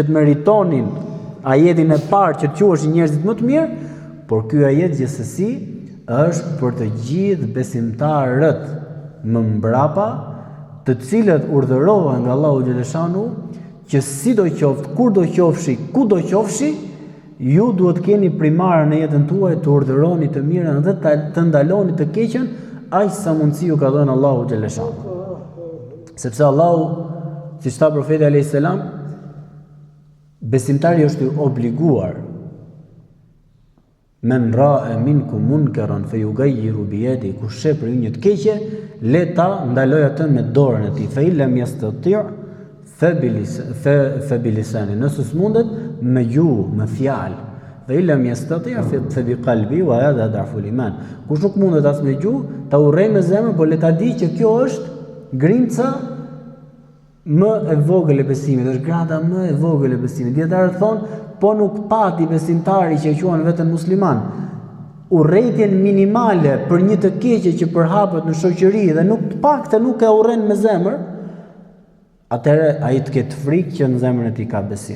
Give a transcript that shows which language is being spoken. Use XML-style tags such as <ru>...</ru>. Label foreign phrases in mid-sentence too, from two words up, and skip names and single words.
<sq>të meritonin ajetin e parë që të quheshin njerëzit më të mirë, por ky ajet gjithsesi është për të gjithë besimtarët më mbrapa, të cilët urdhërohen nga Allahu xhaleshanu që si do qoftë, kur do qofshi, ku do qofshi, ju duhet keni primare në jetën tuaj të urdhëroni të mirën dhe të ndaloni të keqen, aq sa mundësi ju ka dhënë Allahu xhaleshanu. Sepse Allahu, siç tha profeti</sq> <ar>عليه السلام,</ar> <sq>besimtari është i obliguar</sq> <ar>من رأى منكم منكرا فليغيره بيده,</ar> <sq>kush sheh për ju një të keqe, le ta ndaloj atë me dorën e tij.</sq> <ar>فإن لم يستطع فبلسانه,</ar> <sq>nëse s'mundet me gjuhë, me fjalë.</sq> <ar>فإن لم يستطع فبقلبه وهذا أضعف الإيمان.</ar> <sq>Kush nuk mundet as me gjuhë, ta urrej me zemrën, por le ta di që kjo është grimca më e vogël e besimit, është grada më e vogël e besimit. Dietarët thonë, po nuk pati besimtari që e quhen veten musliman urrejtjen minimale për një të keqe që përhapet në shoqëri dhe nuk të pakte nuk e urren me zemër, atëherë ai të ketë frikë që në zemrën e tij ka besim.</sq>